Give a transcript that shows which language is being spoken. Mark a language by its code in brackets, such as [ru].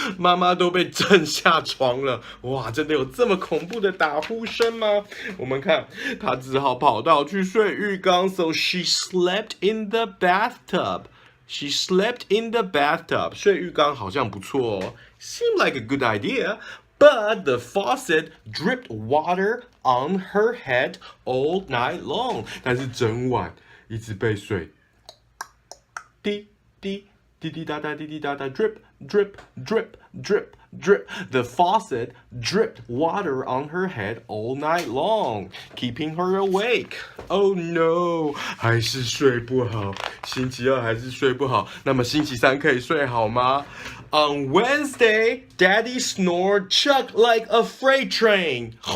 [zh] 妈妈都被震下床了，哇，真的有这么恐怖的打呼声吗？我们看，她只好跑到去睡浴缸 ， [en] so she slept in the bathtub. She slept in the bathtub. [zh] 睡浴缸好像不错哦 [en] ，seemed like a good idea.But the faucet dripped water on her head all night long. [zh] 但是整晚一直被水滴滴滴滴答答滴滴答答 [en] drip drip drip drip drip. The faucet dripped water on her head all night long, keeping her awake. Oh no! [zh] 还是睡不好，星期二还是睡不好。那么星期三可以睡好吗？ [en] On Wednesday, Daddy snored chuck like a freight train.